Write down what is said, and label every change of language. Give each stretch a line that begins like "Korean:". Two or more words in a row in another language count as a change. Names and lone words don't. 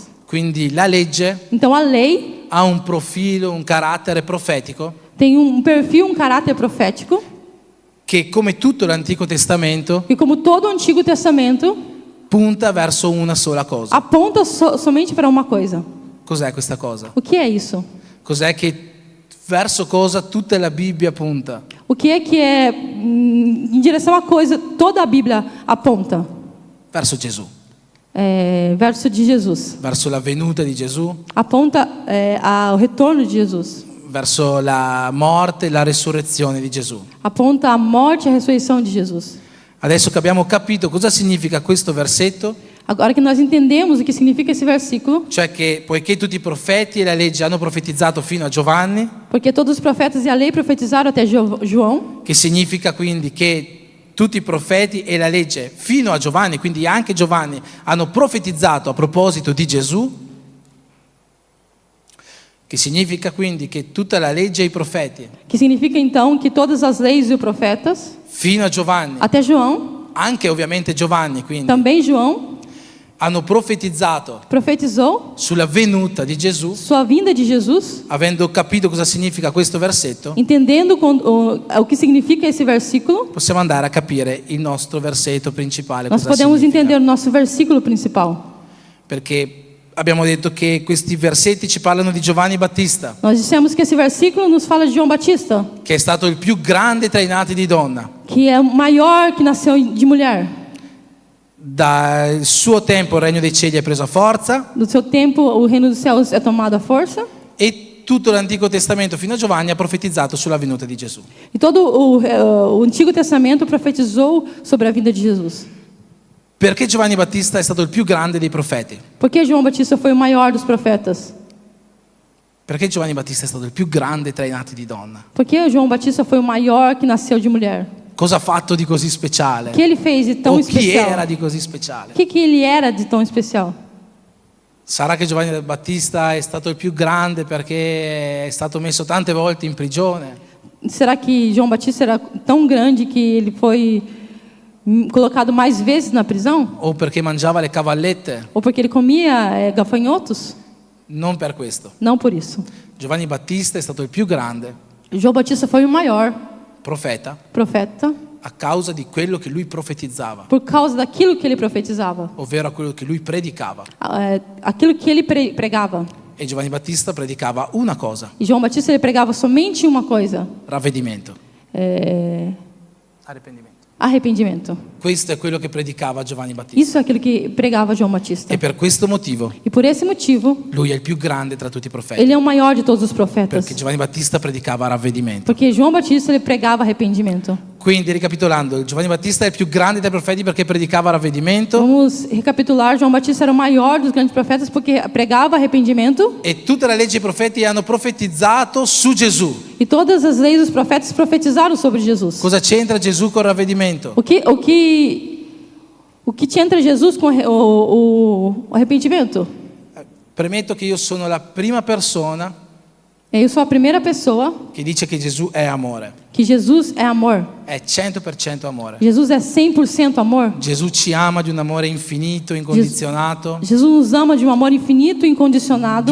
Italian: Quindi la legge
Portuguese: Então a lei
Italian: ha un profilo, un carattere profetico
Portuguese: tem um perfil, um caráter profético,
Italian: che, come tutto l'Antico Testamento,
Portuguese: e como todo o Antigo Testamento
Italian: punta verso una sola cosa.
Portuguese: aponta somente para uma coisa.
Italian: Cos'è questa cosa?
Portuguese: O que é isso?
Italian: Cos'è che verso cosa tutta la Bibbia punta?
Portuguese: O que é em direção a coisa toda a Bíblia aponta?
Italian: Verso Gesù,
Portuguese: Verso de Jesus.
Italian: verso la venuta di Gesù,
Portuguese: Aponta ao retorno de Jesus.
Italian: verso la morte e la resurrezione di Gesù.
Portuguese: Aponta a morte e a ressurreição de Jesus.
Italian: Adesso che abbiamo capito cosa significa questo versetto,
Portuguese: Agora que nós entendemos o que significa esse versículo,
Italian: cioè che poiché tutti i profeti e la legge hanno profetizzato fino a Giovanni,
Portuguese: porque todos os profetas e a lei profetizaram até João,
Italian: che significa quindi che tutti i profeti e la legge fino a Giovanni, quindi anche Giovanni, hanno profetizzato a proposito di Gesù, che significa quindi che tutta la legge e i profeti
Portuguese: que significa então que todas as leis e os profetas,
Italian: fino a Giovanni,
Portuguese: até João,
Italian: anche ovviamente Giovanni quindi,
Portuguese: também João,
Italian: hanno profetizzato
Portuguese: profetizou
Italian: sulla venuta di Gesù.
Portuguese: sua vinda de Jesus,
Italian: Avendo capito cosa significa questo versetto,
Portuguese: entendendo o que significa esse versículo,
Italian: possiamo andare a capire il nostro versetto principale.
Portuguese: nós
Italian: Cosa
Portuguese: podemos
Italian: significa.
Portuguese: entender o nosso versículo principal.
Italian: Perché abbiamo detto che questi versetti ci parlano di Giovanni Battista,
Portuguese: Nós dissemos que esse versículo nos fala de João Batista,
Italian: che è stato il più grande tra i nati di donna.
Portuguese: que é o maior que nasceu de mulher.
Italian: Dal suo tempo il regno dei cieli è preso a forza
Portuguese: Do seu tempo, o reino dos céus é tomado à força.
Italian: e tutto l'Antico Testamento fino a Giovanni ha profetizzato sulla venuta di Gesù.
Portuguese: E todo o Antigo Testamento profetizou sobre a vinda de Jesus.
Italian: Perché Giovanni Battista è stato il più grande dei profeti?
Portuguese: Por que João Batista foi o maior dos profetas?
Italian: Perché Giovanni Battista è stato il più grande tra i nati di donna?
Portuguese: Por que João Batista foi o maior que nasceu de mulher?
Italian: Cosa ha fatto di così speciale?
Portuguese: O que ele fez de tão
Italian: O chi
Portuguese: especial?
Italian: era di così speciale?
Portuguese: O que ele era de tão especial?
Italian: Sarà che Giovanni Battista è stato il più grande perché è stato messo tante volte in prigione?
Portuguese: Será que João Batista era tão grande que ele foi colocado mais vezes na prisão?
Italian: O perché mangiava le cavallette?
Portuguese: Ou porque ele comia gafanhotos?
Italian: Non per questo.
Portuguese: Não por isso.
Italian: Giovanni Battista è stato il più grande
Portuguese: João Batista foi o maior
Italian: profeta
Portuguese: profeta
Italian: a causa di quello che lui profetizzava,
Portuguese: por causa daquilo que ele profetizava,
Italian: ovvero a quello che lui predicava.
Portuguese: aquilo que ele pregava.
Italian: E Giovanni Battista predicava una cosa:
Portuguese: E João Batista ele pregava somente uma coisa:
Italian: ravvedimento. Arrependimento.
Portuguese: arrependimento.
Italian: Questo è quello che predicava Giovanni Battista.
Portuguese: Isso é aquilo que pregava João Batista.
Italian: E per questo motivo
Portuguese: E por esse motivo,
Italian: lui è il più grande tra tutti i profeti,
Portuguese: ele é o maior de todos os profetas.
Italian: perché Giovanni Battista predicava ravvedimento.
Portuguese: Porque João Batista ele pregava arrependimento.
Italian: Quindi, ricapitolando, Giovanni Battista è il più grande dei profeti perché predicava ravvedimento,
Portuguese: Vamos recapitular: João Batista era o maior dos grandes profetas porque pregava arrependimento,
Italian: e tutta la legge e i profeti hanno profetizzato su Gesù.
Portuguese: e todas as leis dos profetas profetizaram sobre Jesus.
Italian: Cosa c'entra Gesù col ravvedimento?
Portuguese: O que tinha entre Jesus com o arrependimento?
Italian: Premetto che io sono la prima persona
Portuguese: Eu sou a primeira pessoa
Italian: che dice che Gesù è amore,
Portuguese: que Jesus é amor.
Italian: è 100% amore.
Portuguese: Jesus é 100% amor.
Italian: Gesù ci ama di un amore infinito, incondizionato,
Portuguese: Jesus nos ama de um amor infinito e incondicionado,